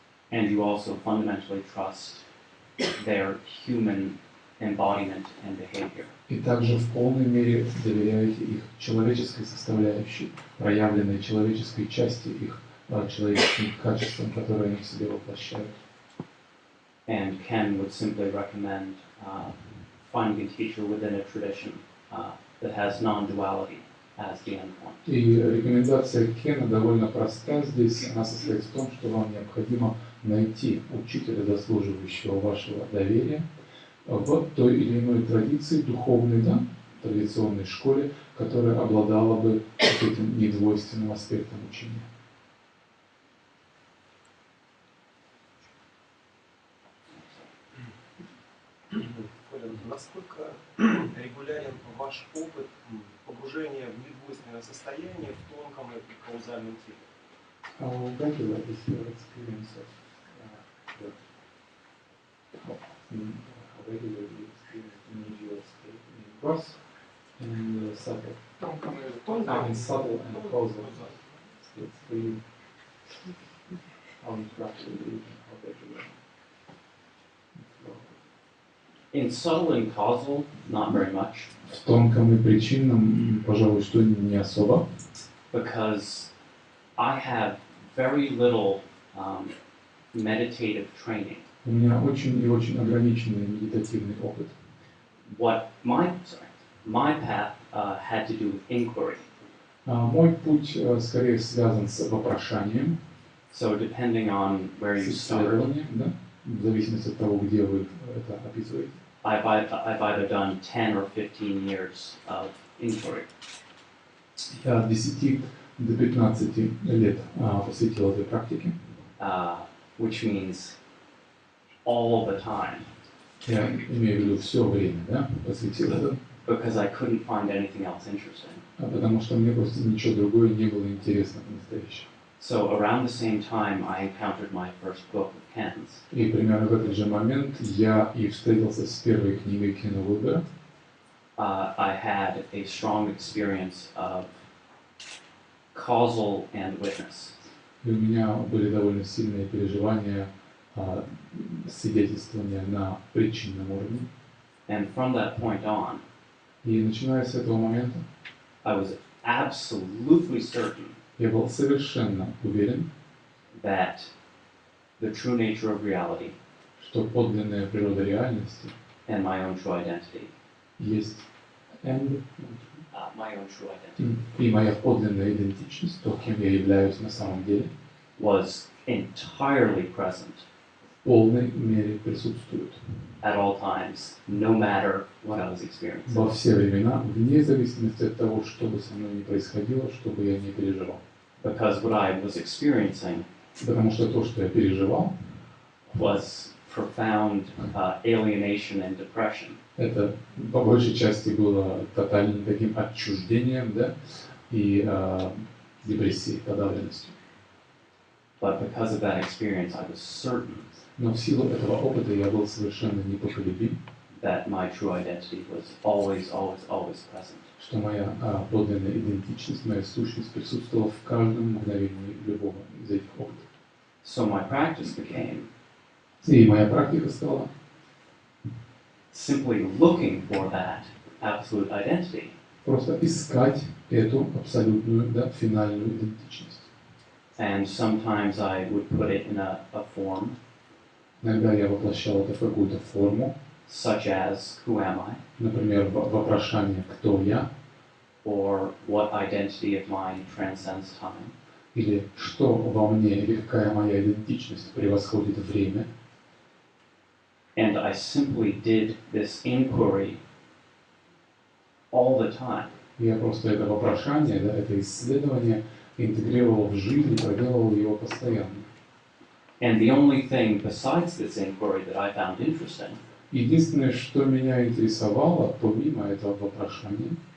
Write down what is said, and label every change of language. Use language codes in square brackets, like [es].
[en] and you also fundamentally trust their human embodiment and behavior. [ru] И также в полной мере доверяете их человеческой составляющей, проявленной человеческой части их человеческим качествам, которые они в себе воплощают. [en] And Ken would simply recommend finding a teacher within a tradition that has non-duality as the endpoint. [ru] И рекомендация Кена довольно проста здесь. Она состоит в том, что вам необходимо найти учителя, заслуживающего вашего доверия, в той или иной традиции, духовной, да, традиционной школе, которая обладала бы этим недвойственным аспектом учения. Насколько регулярен ваш опыт погружения в недвойственное состояние в тонком и каузальном теле? [en] How regular is your experience of how regular you experience the medial state in gross and subtle? In subtle and causal states for you. How interactive it is and how regular. In subtle and causal, not very much, [ru] В тонком и причинном, пожалуй, что не особо, [en] because I have very little meditative training. [ru] у меня очень и очень ограниченный медитативный опыт. [en] What my path had to do with inquiry. [ru] Мой путь скорее связан с вопрошанием, [en] So depending on where you [ru] с [en] start, [ru] исследованием, да, в зависимости от того, где вы это описываете. [en] I've either done 10 or 15 years of inquiry. [ru] Я от 10 до 15 лет посвятил этой практике. [en] Which means all the time, [ru] Я имею в виду все время, да, посвятил этому, [en] because I couldn't find anything else interesting. [ru] потому что мне просто ничего другое не было интересно по-настоящему. [en] So around the same time, I encountered my first book of Ken's. [ru] И примерно в этот же момент я и встретился с первой книгой Кена Уилбера. [en] I had a strong experience of causal and witness. [ru] И у меня были довольно сильные переживания свидетельствования на причинном уровне. [en] And from that point on, [ru] И начиная с этого момента, [en] I was absolutely certain [ru] я был совершенно уверен, [en] that the true nature of reality [ru] что подлинная природа реальности [en] and my own true identity. [ru] есть and [en] My own true identity [ru] и моя подлинная идентичность, то, кем я являюсь на самом деле, [en] was entirely present [ru] в полной мере присутствует [en] at all times, no matter what I was experiencing. [ru] во все времена, вне зависимости от того, что бы со мной ни происходило, что бы я ни переживал. [en] Because what I was experiencing [ru] Потому что то, что я переживал, [en] was profound alienation and depression. [ru] это по большей части было тотальным таким отчуждением, да, и депрессией, подавленностью. [en] But because of that experience, I was certain [ru] Но в силу этого опыта я был совершенно непоколебим, [en] that my true identity was always, always, always present. [ru] что моя подлинная идентичность, моя сущность присутствовала в каждом мгновении любого из этих опытов. [en] So my practice became [ru] И моя практика стала [en] simply looking for that absolute identity. [ru] просто искать эту абсолютную, да, финальную идентичность. [en] And sometimes I would put it in a form [ru] Иногда я воплощал это в какую-то форму, [en] such as, who am I? [ru] например, вопрошание «Кто я?» [en] Or what identity of mine transcends time? [ru] или «Что во мне?» или «Какая моя идентичность превосходит время?» [en] And I simply did this inquiry all the time. [ru] Я просто это вопрошание, да, это исследование интегрировал в жизнь и проделывал его постоянно. [en] And the only thing besides this inquiry that I found interesting [ru] Единственное, что меня интересовало, помимо этого вопрошания,